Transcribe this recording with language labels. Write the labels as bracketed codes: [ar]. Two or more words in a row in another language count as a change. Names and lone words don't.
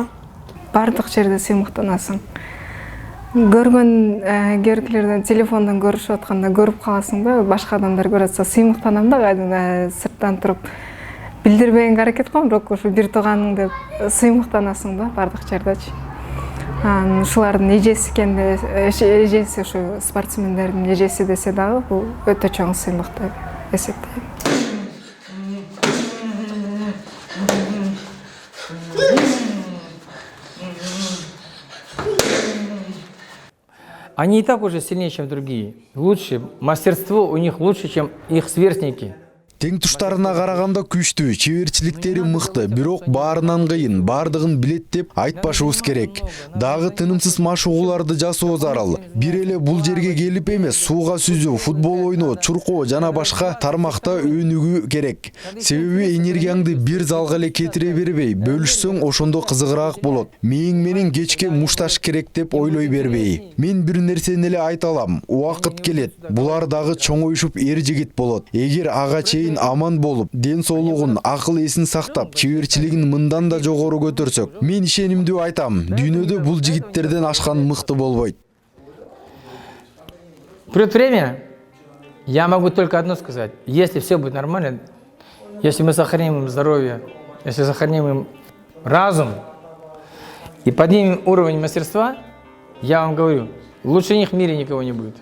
[ky] Бардык жерде сыймыктанасың. Көргөн керкелерден телефондон көрүшүп атканда көрүп каласың да, башка адамдар көрүп атса сыймыктанам да, кайдыгы сырттан туруп билдирбегенге аракет кылам, бирок ушу бир тууганың деп сыймыктанасың да бардык жердечи. Ушулардын эжеси экенде, эжеси ушу спортсмендердин эжеси десе дагы бул өтө чоң сыймык деп эсептейм. [ru] Они и так уже сильнее, чем другие. Лучше, мастерство у них лучше, чем их сверстники. [ky] Тең туштарына караганда күчтүү, чеберчиликтери мыкты, бирок баарынан кыйын, бардыгын билет деп айтпашыбыз керек. Дагы тынымсыз машыгууларды жасоо зарыл. Бир эле бул жерге келип эмес, сууга сүзүү, футбол ойноо, чуркоо жана башка тармакта өнүгүү керек. Себеби энергияңды бир залга эле кетире бербей, бөлүшсөң ошондо кызыгыраак болот. Мээң менен кечке мушташ керек деп ойлой бербей. Мен бир нерсени эле айта алам. Убакыт келет. Булар дагы чоңоюшуп эр жигит болот. Эгер ага чейин аман болуп, ден соолугун, акыл эсин сактап, чеберчилигин мындан да жогору көтөрсөк, мен ишенимдүү айтам, дүйнөдө бул жигиттерден ашкан мыкты болбойт. [ru] Придет время, я могу только одно сказать. Если все будет нормально, если мы сохраним им здоровье, если сохраним им разум и поднимем уровень мастерства, я вам говорю, лучше них в мире никого не будет.